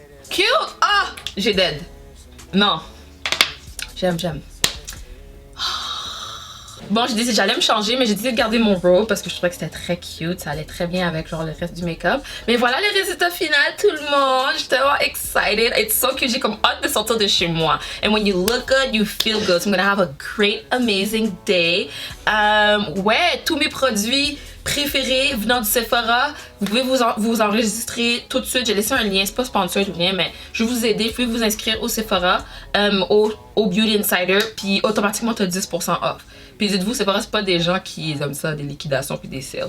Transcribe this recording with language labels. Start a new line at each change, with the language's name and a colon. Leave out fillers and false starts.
French: Cute! Ah! J'ai dead. Non. J'aime. Bon, j'ai décidé, j'allais me changer, mais j'ai décidé de garder mon robe parce que je trouvais que c'était très cute. Ça allait très bien avec genre le reste du make-up. Mais voilà le résultat final, tout le monde. J'étais vraiment excited. It's so cute. J'ai comme hâte de sortir de chez moi.
English: And when you look good, you feel good. So I'm gonna have a great, amazing day.
French: Ouais, tous mes produits préférés venant du Sephora, vous pouvez vous enregistrer tout de suite. J'ai laissé un lien, c'est pas sponsor ou rien, mais je vais vous aider. Vous pouvez vous inscrire au Sephora, au Beauty Insider, puis automatiquement tu as 10% off. Puis dites-vous, Sephora, c'est pas des gens qui aiment ça, des liquidations puis des sales.